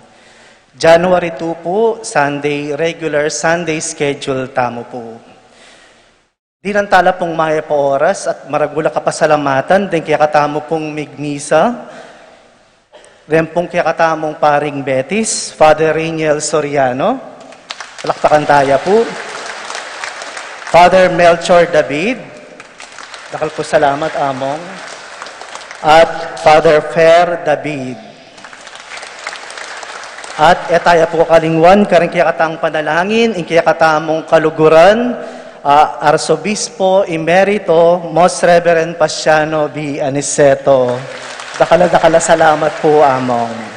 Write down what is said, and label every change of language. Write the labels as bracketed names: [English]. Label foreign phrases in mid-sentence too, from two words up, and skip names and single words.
[Pampanga] January 2 po, Sunday, [English] regular Sunday schedule [Pampanga] tamo po. Di nantala pong maya pa oras at maragula ka pasalamatan, din kaya katamo pong migmisa. Ren pong kaya katamong paring Betis, Father Rainiel Soriano. Palakpakan tayo po. Father Melchor David. Dakal po salamat, among. At Father Fer David. At etaya po kalingwan, karing kaya katang panalangin, in kaya katamong kaluguran, Archbishop-Emeritus, Most Reverend Paciano B. Aniceto. Dakala salamat po, among.